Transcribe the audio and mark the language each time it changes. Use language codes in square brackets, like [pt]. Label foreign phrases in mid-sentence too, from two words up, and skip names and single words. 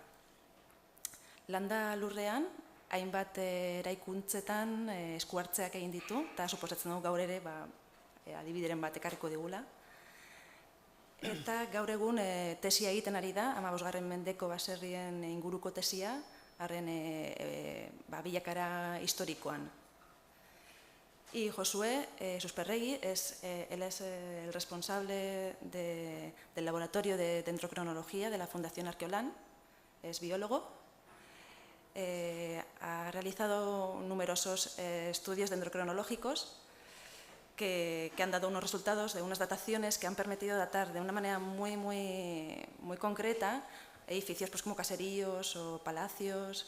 [eu] Landa lurrean, hainbat eraikuntzetan eskuhartzeak egin ditu, eta suposatzen dugu gaur ere adibideren bat ekarriko digula. Eta gaur egun tesia egiten ari da, 15. mendeko baserrien inguruko tesia, harren bilakara historikoan. [es] Y Josué Susperregui, él es el responsable del laboratorio de dendrocronología de la Fundación Arqueolán, es biólogo. Ha realizado numerosos estudios dendrocronológicos que han dado unos resultados de unas dataciones que han permitido datar de una manera muy concreta edificios como caseríos o palacios.